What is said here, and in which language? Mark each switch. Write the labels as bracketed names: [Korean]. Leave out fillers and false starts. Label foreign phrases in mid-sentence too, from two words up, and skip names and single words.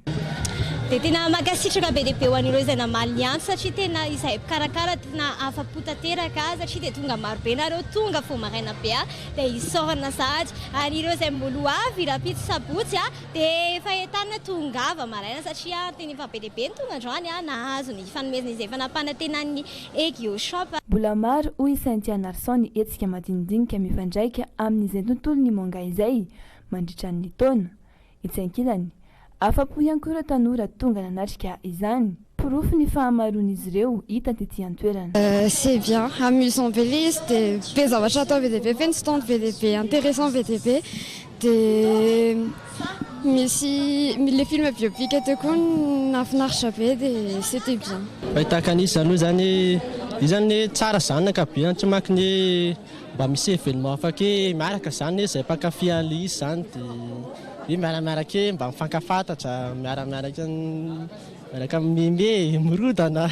[Malagasy] Dia tena mankasitraka be dia be ho an'ireo izay namaly anto satria tena izay mpikarakara tena afa-po tanteraka satria dia tonga maro be nareo tonga fo maraina be dia isorana sahady ary ireo izay mbolo avy rapito sabotsy dia efa entana tongava maraina satria tena efa be dia be ny tonga androany nahazo ny fanomezana izay fanapana tena ny Yu-Gi-Oh shop. Mbola maro hoy Saint Narson ny hetsika madinidinika mifandraika amin'izay tontolo ny manga izay mandritra ny taona. Itsy ankilany afa-po ihany koa ireo tanora tonga nanatrika izany. Porofo ny fahamaroan'izy ireo hita tetỳ an-toerana. [French] C'est bien, [Malagasy] amusant be ilay izy dia be zavatra atao be dia be, feno stand be dia be, intéressant be dia be. Dia misy le film biopic eto koa nafinaritra be dia [French] c'était bien. [Malagasy] Fahitaka an'izy zany zany izany tsara zany ankabehany tsy maky ny mba misy événement afaky miaraka zany izay mpakafy an'ilay izy zany dia miaramiaraka mba mifankafantatra miaraka mime mirodana.